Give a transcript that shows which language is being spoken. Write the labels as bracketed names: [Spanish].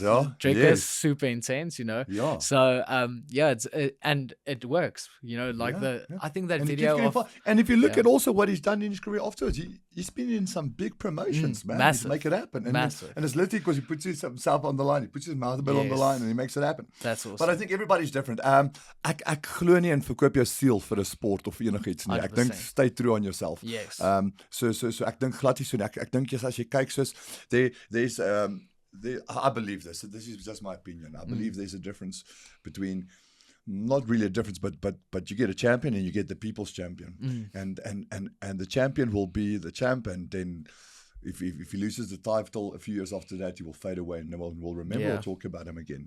[English] Drickus, super intense, So and it works, I think that video and if you look at also what he's done in his career afterwards, he's been in some big promotions, man. Massive. To make it happen. And it's literally because he puts himself on the line, he puts his mouth on the line and he makes it happen. That's awesome. But I think everybody's different. [Afrikaans] Ek glo nie in verkoop jou siel vir 'n sport of enigiets nie. Ek dink [English] stay true on yourself. [Afrikaans] Yes. So ek dink glad nie so nie. Ek dink as jy kyk soos [English] there's I believe this is just my opinion. I believe there's a difference between, not really a difference, but you get a champion and you get the people's champion, and the champion will be the champion. Then if he loses the title a few years after that, he will fade away and no one will remember or talk about him again.